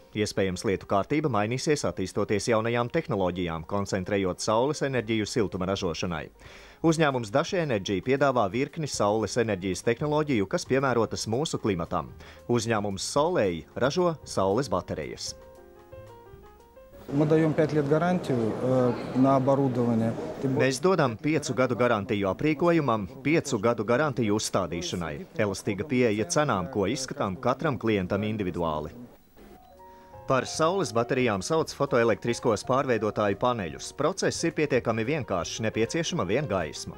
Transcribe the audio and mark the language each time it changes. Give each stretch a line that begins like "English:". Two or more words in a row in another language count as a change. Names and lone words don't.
Latvian: Iespējams, lietu kārtība mainīsies attīstoties jaunajām tehnoloģijām, koncentrējot saules enerģiju siltuma ražošanai. Uzņēmums Dašie Enerģija piedāvā virkni saules enerģijas tehnoloģiju, kas piemērotas mūsu klimatam. Uzņēmums Solei ražo saules baterijas.
Russian: Мы даем 5 лет гарантию на оборудование.
Latvian: Mēs dodam 5 gadu garantiju aprīkojumam, 5 gadu garantiju uzstādīšanai. Elastīga pieeja cenām, ko izskatām katram klientam individuāli. Par saules baterijām sauc fotoelektriskos pārveidotāju paneļus. Process ir pietiekami vienkāršs, nepieciešama vien gaisma.